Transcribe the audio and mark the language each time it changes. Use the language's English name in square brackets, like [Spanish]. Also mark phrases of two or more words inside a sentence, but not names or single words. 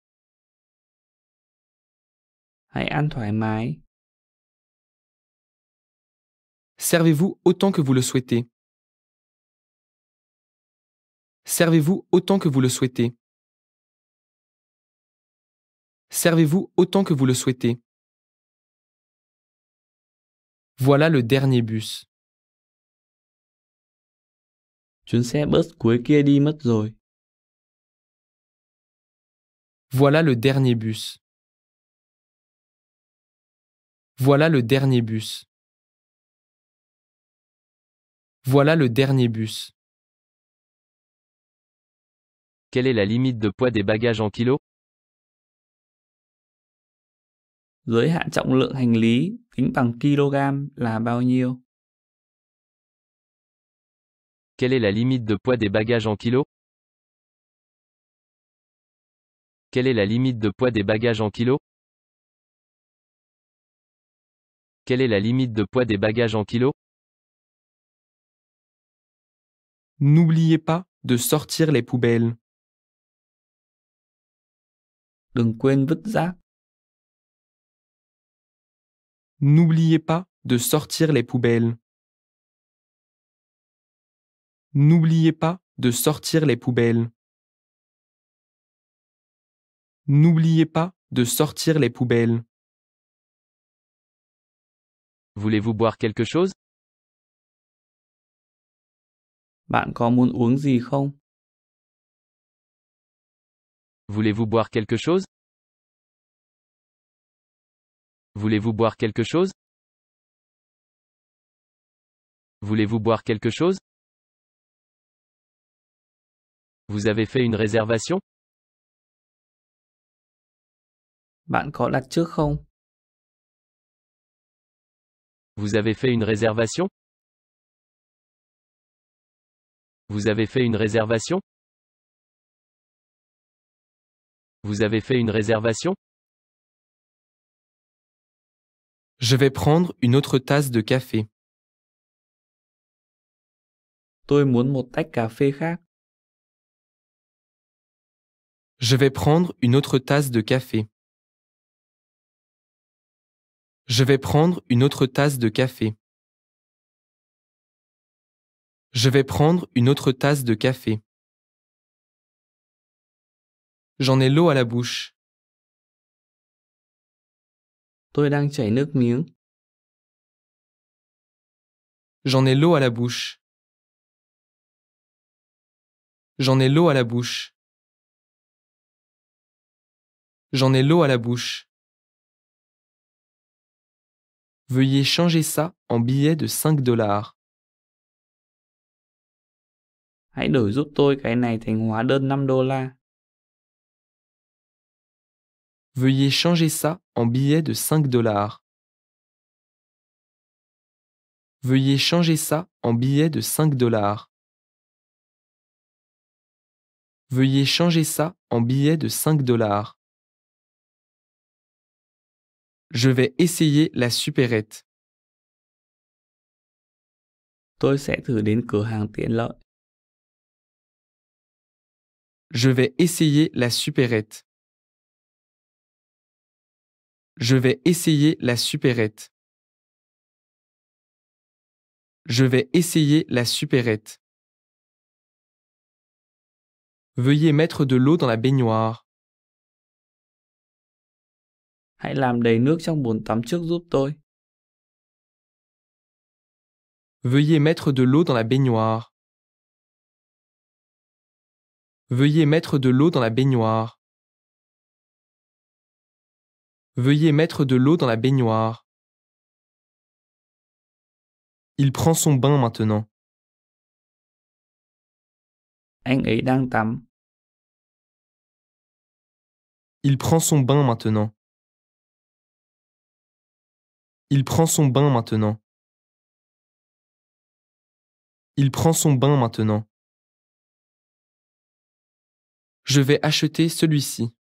[Vietnamese] Hãy ăn thoải mái. [French] Servez-vous autant que vous le souhaitez. Servez-vous autant que vous le souhaitez. Servez-vous autant que vous le souhaitez. Voilà le dernier bus. [Vietnamese] Chuyến xe bus cuối kia đi mất rồi. [French] Voilà le dernier bus. Voilà le dernier bus. Voilà le dernier bus. Quelle est la limite de poids des bagages en kilos? [Vietnamese] Giới hạn trọng lượng hành lý tính bằng kg là bao nhiêu? [French] Quelle est la limite de poids des bagages en kilos? Quelle est la limite de poids des bagages en kilos? Quelle est la limite de poids des bagages en kilos? N'oubliez pas de sortir les poubelles. [Vietnamese] Đừng quên vứt rác. [French] N'oubliez pas de sortir les poubelles. N'oubliez pas de sortir les poubelles. N'oubliez pas de sortir les poubelles. Voulez-vous boire quelque chose? [Vietnamese] Bạn có muốn uống gì không? [French] Voulez-vous boire quelque chose? Voulez-vous boire quelque chose? Voulez-vous boire quelque chose? Vous avez fait une réservation? [Vietnamese] Bạn có đặt trước không? [French] Vous avez fait une réservation? Vous avez fait une réservation? Vous avez fait une réservation? Je vais prendre une autre tasse de café. [Vietnamese] Tôi muốn một tách cà phê khác. [French] Je vais prendre une autre tasse de café. Je vais prendre une autre tasse de café. Je vais prendre une autre tasse de café. J'en ai l'eau à la bouche. [Vietnamese] Tôi đang chảy nước miếng. [French] J'en ai l'eau à la bouche. J'en ai l'eau à la bouche. J'en ai l'eau à la bouche. Veuillez changer ça en billets de 5 $. [Vietnamese] Hãy đổi giúp tôi cái này thành hóa đơn $5. [French] Veuillez changer ça en billets de 5 $. Veuillez changer ça en billets de 5 $. Veuillez changer ça en billets de 5 $. Je vais essayer la supérette. [Vietnamese] Tôi sẽ thử đến cửa hàng tiện lợi. [French] Je vais essayer la supérette. Je vais essayer la supérette. Je vais essayer la supérette. Veuillez mettre de l'eau dans la baignoire. [Vietnamese] Hãy làm đầy nước trong bồn tắm trước giúp tôi. [French] Veuillez mettre de l'eau dans la baignoire. Veuillez mettre de l'eau dans la baignoire. Veuillez mettre de l'eau dans la baignoire. Il prend son bain maintenant. [Vietnamese] Anh ấy đang tắm. [French] Il prend son bain maintenant. Il prend son bain maintenant. Il prend son bain maintenant. Je vais acheter celui-ci.